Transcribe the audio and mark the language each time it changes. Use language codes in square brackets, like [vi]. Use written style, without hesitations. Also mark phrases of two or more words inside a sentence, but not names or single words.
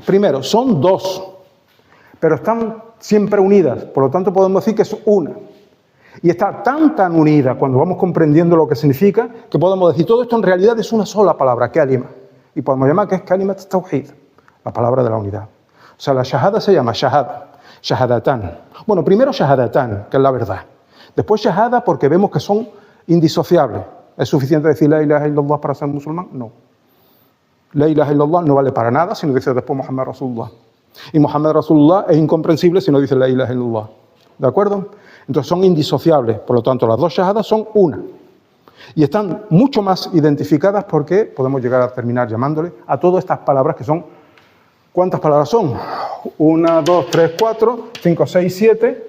[es] Primero, son 2, pero están siempre unidas, por lo tanto podemos decir que es una. Y está tan unida cuando vamos comprendiendo lo que significa, que podemos decir todo esto en realidad es una sola palabra, kalima. Y podemos llamar que es [ar] كلمة التوحيد, [es] la palabra de la unidad. O sea, la shahada se llama shahada, shahadatan. Bueno, primero shahadatan, que es la verdad. Después shahada porque vemos que son indisociables. ¿Es suficiente decir [ar] لا إله إلا الله [es] para ser musulmán? No. [ar] لا إله إلا الله [es] no vale para nada si no dice después [ar] محمد رسول الله. [es] Y [ar] محمد رسول الله [es] es incomprensible si no dice [ar] لا إله إلا الله. [es] ¿De acuerdo? Entonces son indisociables. Por lo tanto, las 2 shahadas son una. Y están mucho más identificadas porque podemos llegar a terminar llamándole a todas estas palabras que son... ¿Cuántas palabras son? 1, 2, 3, 4, 5, 6, 7.